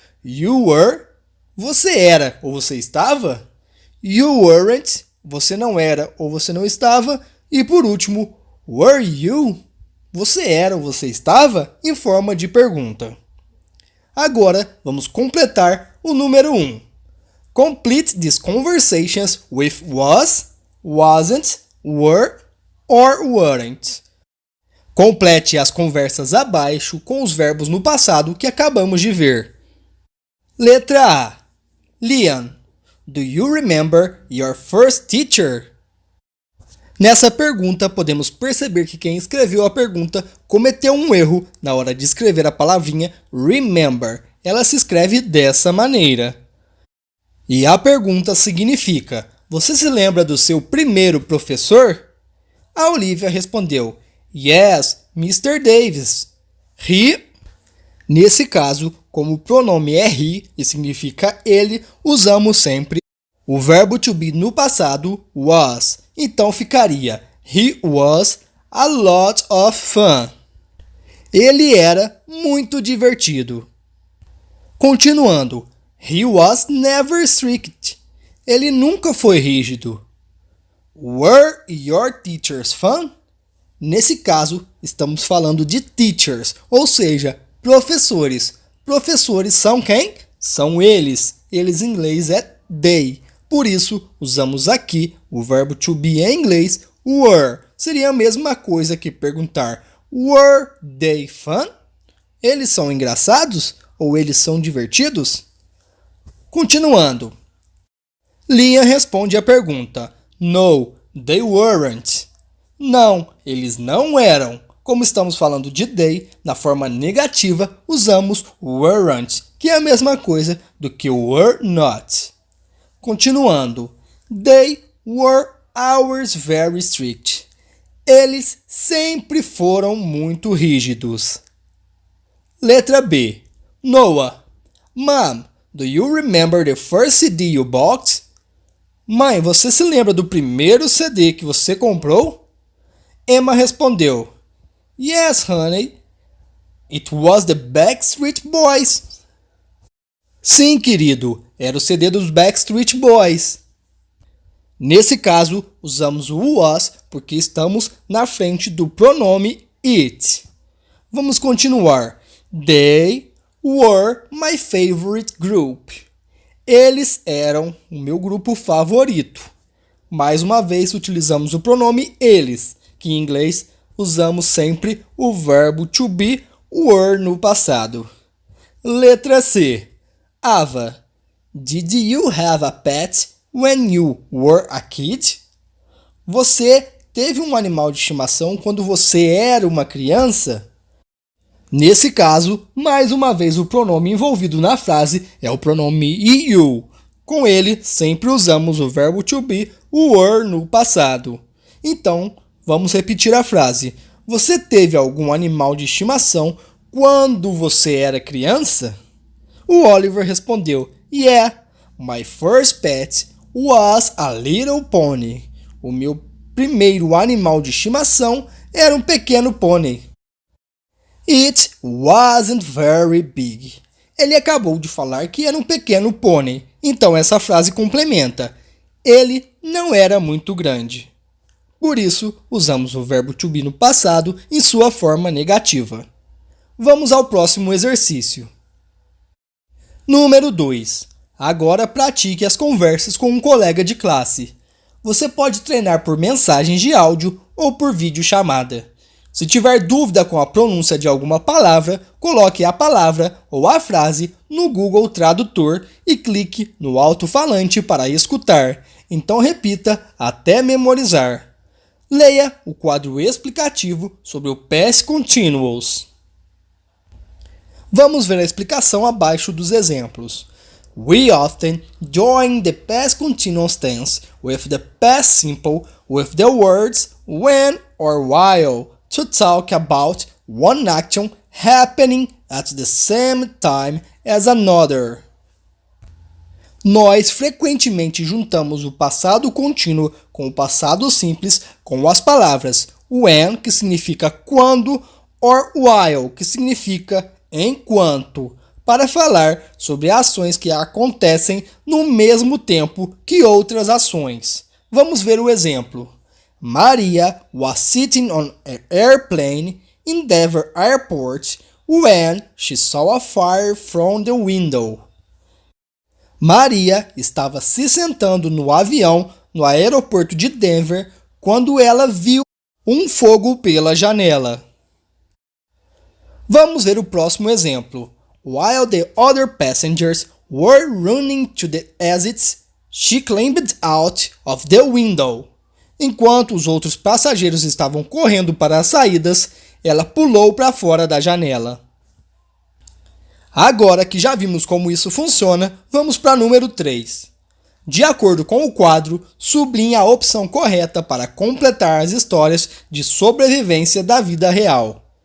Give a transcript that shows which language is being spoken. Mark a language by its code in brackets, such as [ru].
[en] You were, [pt] você era ou você estava. [en] You weren't, [pt] você não era ou você não estava. E por último, [en] were you, [pt] você era ou você estava, em forma de pergunta. Agora, vamos completar o número 1. [en] Complete these conversations with was, wasn't, were or weren't. [pt] Complete as conversas abaixo com os verbos no passado que acabamos de ver. Letra A. [en] Liam, do you remember your first teacher? [pt] Nessa pergunta, podemos perceber que quem escreveu a pergunta cometeu um erro na hora de escrever a palavrinha remember. Ela se escreve dessa maneira. E a pergunta significa: você se lembra do seu primeiro professor? A Olivia respondeu: [en] Yes, Mr. Davis. [pt] He, nesse caso, como o pronome é he e significa ele, usamos sempre o verbo to be no passado, was. Então ficaria [en] he was a lot of fun. [pt] Ele era muito divertido. Continuando, [en] he was never strict. [pt] Ele nunca foi rígido. [en] Were your teachers fun? [pt] Nesse caso, estamos falando de teachers, ou seja, professores. Professores são quem? São eles. Eles em inglês é they. Por isso, usamos aqui o verbo to be em inglês, were. Seria a mesma coisa que perguntar [en] were they fun? [pt] Eles são engraçados? Ou eles são divertidos? Continuando. Liam responde à pergunta. [en] No, they weren't. [pt] Não, eles não eram. Como estamos falando de they, na forma negativa, usamos weren't, que é a mesma coisa do que were not. Continuando. [en] They were always very strict. [pt] Eles sempre foram muito rígidos. Letra B. Noah. [en] Mom, do you remember the first CD you bought? [pt] Mãe, você se lembra do primeiro CD que você comprou? Emma respondeu, [en] Yes, honey. It was the Backstreet Boys. [pt] Sim, querido, era o CD dos Backstreet Boys. Nesse caso, usamos o was porque estamos na frente do pronome it. Vamos continuar. [en] They were my favorite group. [pt] Eles eram o meu grupo favorito. Mais uma vez, utilizamos o pronome eles, que em inglês usamos sempre o verbo to be, were no passado. Letra C. Ava. [en] Did you have a pet when you were a kid? [pt] Você teve um animal de estimação quando você era uma criança? Nesse caso, mais uma vez o pronome envolvido na frase é o pronome you. Com ele, sempre usamos o verbo to be, were no passado. Então, vamos repetir a frase. Você teve algum animal de estimação quando você era criança? O Oliver respondeu, [en] Yeah, my first pet was a little pony. [pt] O meu primeiro animal de estimação era um pequeno pônei. [en] It wasn't very big. [pt] Ele acabou de falar que era um pequeno pônei, então essa frase complementa. Ele não era muito grande. Por isso, usamos o verbo to be no passado em sua forma negativa. Vamos ao próximo exercício. Número 2. Agora pratique as conversas com um colega de classe. Você pode treinar por mensagens de áudio ou por videochamada. Se tiver dúvida com a pronúncia de alguma palavra, coloque a palavra ou a frase no Google Tradutor e clique no alto-falante para escutar. Então repita até memorizar. Leia o quadro explicativo sobre o Past Continuous. Vamos ver a explicação abaixo dos exemplos. [en] We often join the past continuous tense with the past simple with the words when or while to talk about one action happening at the same time as another. [pt] Nós frequentemente juntamos o passado contínuo com o passado simples com as palavras when, que significa quando, or while, que significa enquanto, para falar sobre ações que acontecem no mesmo tempo que outras ações. Vamos ver o exemplo. [en] Maria was sitting on an airplane in Denver Airport when she saw a fire from the window. [pt] Maria estava se sentando no avião no aeroporto de Denver quando ela viu um fogo pela janela. Vamos ver o próximo exemplo. [en] While the other passengers were running to the exits, she climbed out of the window. [pt] Enquanto os outros passageiros estavam correndo para as saídas, ela pulou para fora da janela. Agora que já vimos como isso funciona, vamos para número 3. De acordo com o quadro, sublinhe a opção correta para completar as histórias de sobrevivência da vida real.